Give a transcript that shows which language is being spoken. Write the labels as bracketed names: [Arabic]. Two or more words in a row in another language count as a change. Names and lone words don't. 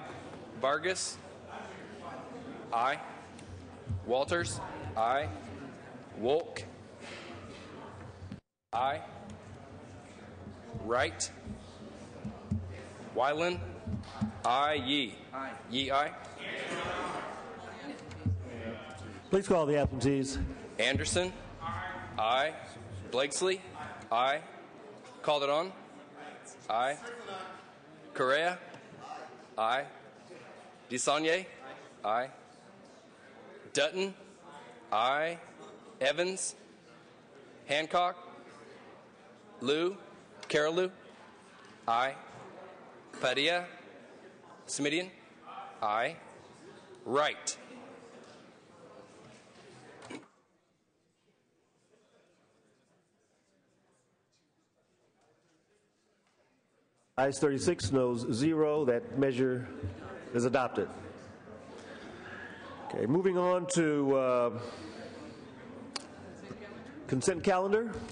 [English] Vargas. Aye. Walters. Aye. Wolk. Aye. Wright. Wyland. Aye. Yee. Aye. Yee, aye. Please call the absentees. Anderson. Aye. Blakesley. Aye. Calderon. Aye. Correa. Aye. DeSaulnier. Aye. Dutton. Aye. Evans. Hancock. Lieu. Carol Lieu. Aye. Padilla. Smidian. Aye. Wright. Ayes 36, noes 0. That measure is adopted. Okay, moving on to consent calendar.